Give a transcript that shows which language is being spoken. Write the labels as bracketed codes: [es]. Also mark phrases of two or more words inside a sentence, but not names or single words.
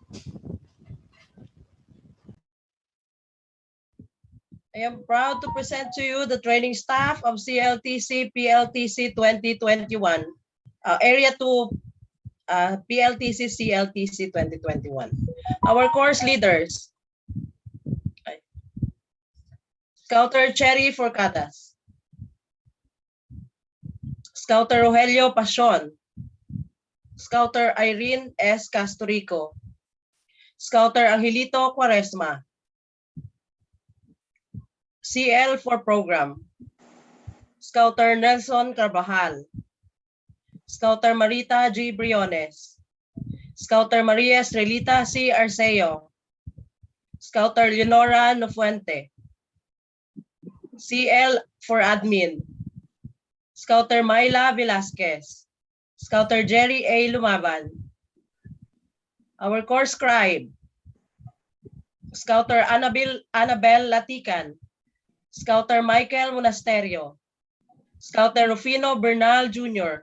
[en] I am proud to present to you the training staff of CLTC PLTC 2021, Area 2 PLTC CLTC 2021. Our course leaders, Scouter Cherry Forcadas, Scouter Rogelio Pasion, Scouter Irene S. Castorico, Scouter Angelito Quaresma, CL for Program, Scouter Nelson Carvajal, Scouter Marita G. Briones, Scouter Maria Estrelita C. Arceo, Scouter Leonora Nofuente. CL for admin. Scouter Myla Velasquez. Scouter Jerry A. Lumaban. Our course scribe. Scouter Annabel Latican. Scouter Michael Monasterio. Scouter Rufino Bernal Jr.